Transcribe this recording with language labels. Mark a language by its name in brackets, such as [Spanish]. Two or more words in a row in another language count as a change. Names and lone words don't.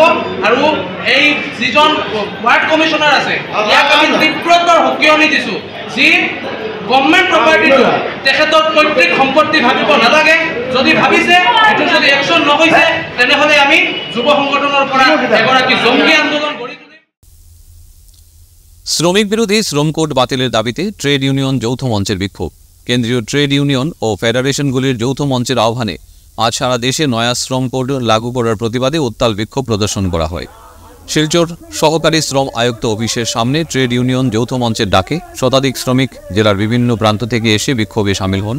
[Assamese] আৰু এই যিজন ৱাৰ্ড কমিশনাৰ আছে ইয়াক আমি তীব্ৰতৰ সকিয়নি দিছোঁ যি গভৰ্ণমেণ্ট প্ৰপাৰ্টিটো তেখেতৰ পৈতৃক সম্পত্তি ভাবিব নালাগে। যদি ভাবিছে এইটো যদি একশ্যন নহৈছে তেনেহ'লে আমি যুৱ সংগঠনৰ পৰা এগৰাকী জংগী আন্দোলন গঢ়ি তুলিম। [Bangla] শ্রমিক বিরোধী শ্রম কোড বাতিলের দাবিতে ট্রেড ইউনিয়ন যৌথ মঞ্চের বিক্ষোভ। কেন্দ্রীয় ট্রেড ইউনিয়ন ও ফেডারেশনগুলির যৌথ মঞ্চের আহ্বানে আজ সারা দেশে নয়া শ্রম কোড লাগু করার প্রতিবাদে উত্তাল বিক্ষোভ প্রদর্শন করা হয়। শিলচর সহকারী শ্রম আয়ুক্ত অফিসের সামনে ট্রেড ইউনিয়ন যৌথ মঞ্চের ডাকে শতাধিক শ্রমিক জেলার বিভিন্ন প্রান্ত থেকে এসে বিক্ষোভে সামিল হন।